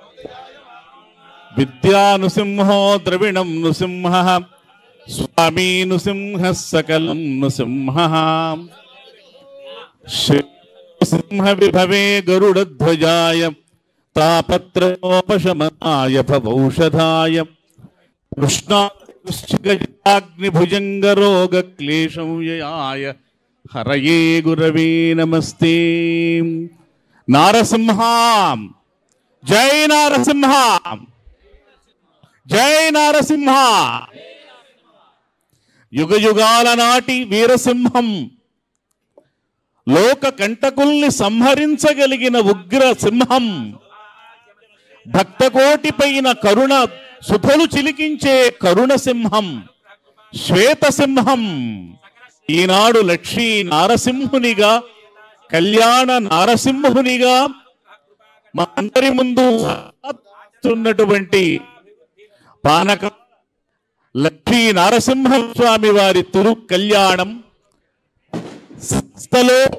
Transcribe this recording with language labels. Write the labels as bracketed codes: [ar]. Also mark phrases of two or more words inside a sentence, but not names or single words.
[sa] विद्यानुसिंहो द्रविणं नुसिंहः स्वामी नुसिंहः सकलं नुसिंहः सिंहविभवे गरुडध्वजाय तापत्रयोपशमनाय भवौषधाय कृष्णाग्निभुजङ्गरोगक्लेशव्ययाय हरये गुरवे नमस्ते। [te] నారసింహా జయ నారసింహా జయ నారసింహ యుగ యుగాల నాటి వీరసింహం లోక కంటకుల్ని సంహరించగలిగిన ఉగ్ర సింహం భక్తకోటి పైన కరుణ సుధలు చిలికించే కరుణ సింహం శ్వేత సింహం ఈనాడు లక్ష్మీ నారసింహునిగా కళ్యాణ నారసింహునిగా మా అందరి ముందు ఉన్నటువంటి పానక లక్ష్మీ నారసింహస్వామి వారి తిరు కళ్యాణం సంస్థలో